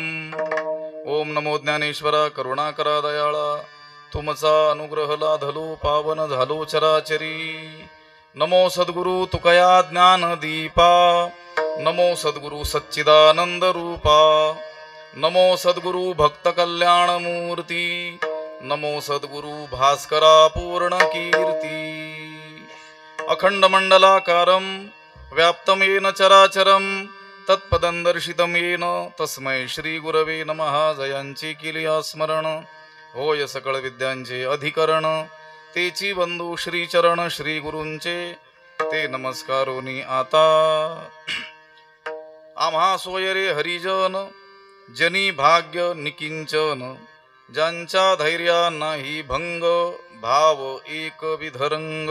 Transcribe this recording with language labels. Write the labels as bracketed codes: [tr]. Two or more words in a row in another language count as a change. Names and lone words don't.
[mr] ओम नमो ज्ञानेश्वरा करुणाकरा दयाळा, तुमचा अनुग्रह लाधलो पावन झालो चराचरी. नमो सद्गुरु तुकया ज्ञान दीपा, नमो सद्गुरु सच्चिदानंद रूपा, नमो सद्गुरु भक्त कल्याण मूर्ती, नमो सद्गुरु भास्करा पूर्ण कीर्ती. [sa] अखंड मंडलाकारं व्याप्तं येन चराचरं, तत्पदं दर्शितं येन तस्मै श्री गुरवे नमः. [mr] जयांची केली स्मरण, होय सकळ विद्यांचे अधिकरण, तेची बंधू श्री चरण श्री गुरूंचे ते नमस्कारोनी आता. आम्हा सोय रे हरिजन, जनी भाग्य निकिंचन, ज्यांच्या धैर्या नाही भंग, भाव एक विधरंग.